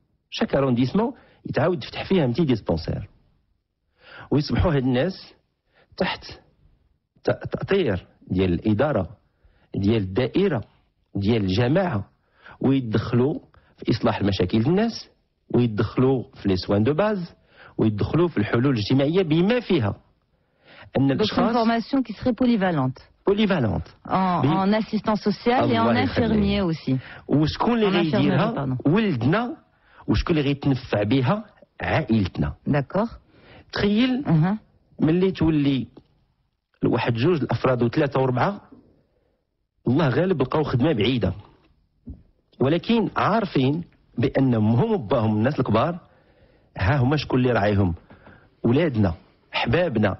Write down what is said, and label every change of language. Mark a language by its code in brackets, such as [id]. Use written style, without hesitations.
[ar] شاك ارونديسمون يتعاود يفتح فيها متي ديسبونسير ويصبحوا هاد الناس تحت تأطير ديال الإدارة ديال الدائرة ديال الجماعة، ويدخلوا في إصلاح المشاكل الناس، ويدخلوا في لي سوان دو باز، ويدخلوا في الحلول الاجتماعية بما فيها أن الأشخاص. [fr] Donc une formation qui serait polyvalente. En assistant social et en infirmier aussi. [ar] وشكون اللي غيديرها؟ ولدنا. وشكون اللي غيتنفع بها؟ عائلتنا. [fr] داكور. [ar] تخيل ملي تولي واحد جوج الافراد وثلاثه واربعه الله غالب لقاو خدمه بعيده، ولكن عارفين بان امهم وباهم الناس الكبار ها هما شكون اللي راعيهم؟ ولادنا، احبابنا.